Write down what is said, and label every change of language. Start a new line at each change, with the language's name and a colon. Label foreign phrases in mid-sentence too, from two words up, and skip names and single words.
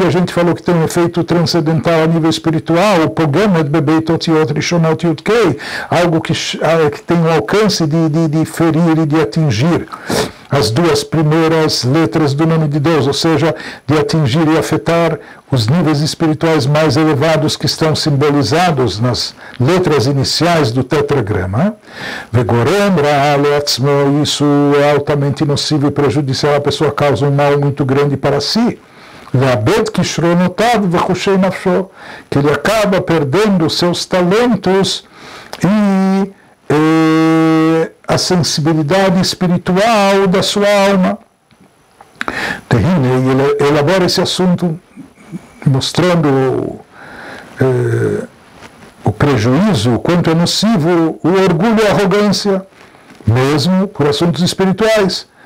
Portuguese: a gente falou que tem um efeito transcendental a nível espiritual, o
Hebrew: פוגמת בב' אותיות ראשונות י״ה,
Portuguese: algo que tem o alcance de ferir e de atingir as duas primeiras letras do nome de Deus, ou seja, de atingir e afetar os níveis espirituais mais elevados que estão simbolizados nas letras iniciais do tetragrama.
Hebrew: וגורם רע לעצמו,
Portuguese: isso é altamente nocivo e prejudicial, a pessoa causa um mal muito grande para si.
Hebrew: ומאבד כשרונותיו וחושי נפשו,
Portuguese: que ele acaba perdendo seus talentos e a sensibilidade espiritual da sua alma. Ele elabora esse assunto mostrando o prejuízo, o quanto é nocivo o orgulho e a arrogância, mesmo por assuntos espirituais.